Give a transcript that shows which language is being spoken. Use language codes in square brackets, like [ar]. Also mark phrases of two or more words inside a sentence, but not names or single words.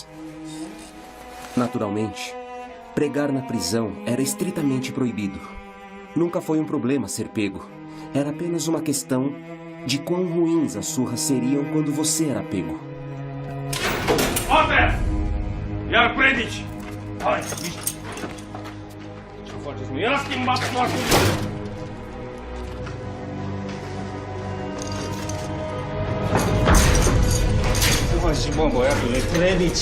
[pt] Naturalmente, pregar na prisão era estritamente proibido. Nunca foi um problema ser pego. Era apenas uma questão de quão ruins as surras seriam quando você era pego. [en] Order! [ro] Iar predici! Hai! Ce faceți? Nu era schimbat foarte mult! Uite, bă, băiatule, predici!